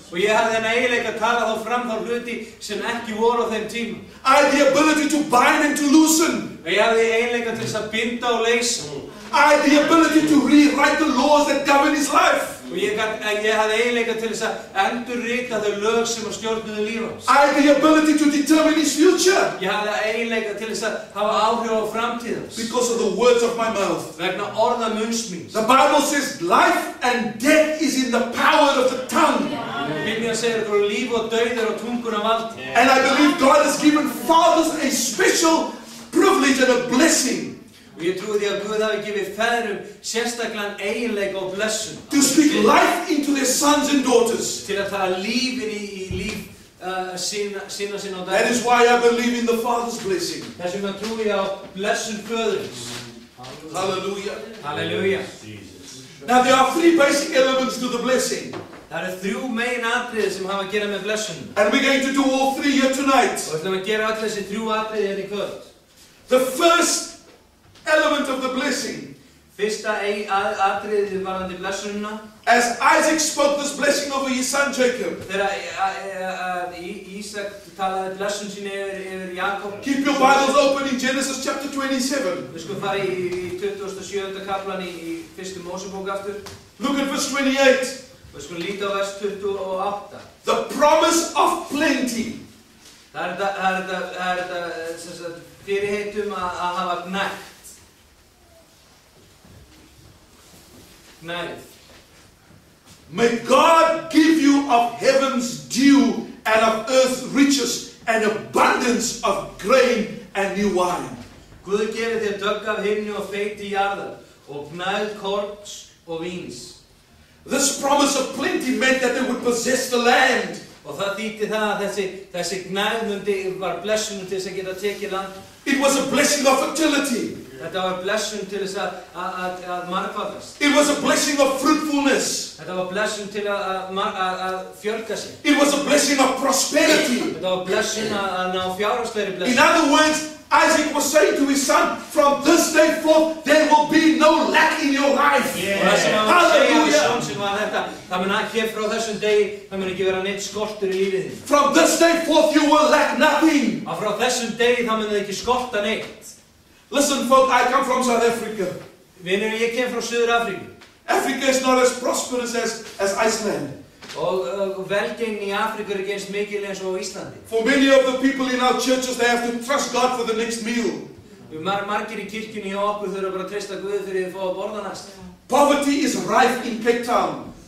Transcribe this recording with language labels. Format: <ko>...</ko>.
<is>Og ég hafði þennan eiginleika að tala þá fram þá hluti sem ekki voru á þeim tíma.</is> <en>I had the ability to bind and to loosen.</en> <is>Og ég hafði eiginleika til þess að binda og leysa.</is> <en>I had the ability to rewrite the laws that govern his life.</en> <is>Og ég hafði eiginleika til þess að endurrita þau lög sem að stjórnuðu líf hans.</is> <en>I had the ability to determine his future.</en> <is>Ég hafði eiginleika til þess að hafa áhrif á framtíð hans.</is> <en>Because of the words of my mouth.</en> <is>Vegna orða munns míns.</is> <en>The Bible says life and death is in the power of the tongue.</en> <is>Biblían segir að líf og dauði á tunguna valdi.</is> <en>And I believe God has given fathers a special privilege and a blessing.</en> <is>Og ég trúi því að Guð hafi gefið feðrum sérstaklega eiginleika og blessun.</is> <en>To speak life into their sons and daughters.</en> <is>Til að tala lífin í líf sína á dag.</is> <en>That is why I believe in the Father's blessing.</en> <is>Þess vegna trúi ég á blessun föðurins.</is> <en>Hallelujah.</en> <is>Hallelujah.</is> <en>Now there are 3 basic elements to the blessing.</en> <is>Það eru 3 meginatriði sem hafa að gera með blessunum.</is> <en>And we're going to do all 3 here tonight.</en> <is>Og við ætlum að gera öll þessi 3 atriði hérna í kvöld.</is> <en>The first element of the blessing.</en> <is>Fyrsta atriði varðandi blessununa.</is> <en>As Isaac spoke this blessing over his son Jacob.</en> <is>Þegar Ísak talaði blessun sín yfir Jakob.</is> <en>Keep your Bibles open in Genesis chapter 27.</en> <is>Við skulum fara í 27. kaplan í 1. Mósebók aftur.</is> <en>Look at verse 28.</en> <is>Við skulum líta á vers 28.</is> <en>The promise of plenty.</en> <is>Það er þetta fyrirheitum að hafa gnægt. gnægð.</is> <en>May God give you of heaven's dew and of earth's riches and abundance of grain and new wine.</en> <is>Guð gefi þér dögg af himni og feiti jarðar og gnægð korns og víns.</is> <en>This promise of plenty meant that they would possess the land.</en> <is>Og það þýddi það að þessi gnægð var blessun til þess að geta tekið land.</is> <en>It was a blessing of fertility.</en> <is>Þetta var blessun til þess að margfaldast.</is> <en>It was a blessing of fruitfulness.</en> <is>Þetta var blessun til að fjölga sig.</is> <en>It was a blessing of prosperity.</en> <is>Þetta var blessun að ná fjárhagslegri blessun.</is> <en>In other words, Isaac was saying to his son, from this day forth, there will be no lack in your life. Hallelujah.</en> <is>Það mun hér frá þessum degi, það mun ekki vera neitt skortur í lífið þín.</is> <en>From this day forth, you will lack nothing.</en> <is>Og frá þessum degi, það mun ekki skorta neitt.</is> <en>Listen, folks, I come from South Africa.</en> <is>Vinur, ég kem frá Suður-Afríku.</is> <en>Africa is not as prosperous as Iceland.</en> <is>Og velgengni í Afríku ekki eins mikil eins og Íslandi.</is> <en>For many of the people in our churches, they have to trust God for the next meal.</en> <is>Margir í kirkjunni hjá okkur þurfa bara að treysta Guð fyrir að fá að borða næst.</is> <en>Poverty is rife in Cape Town.</en>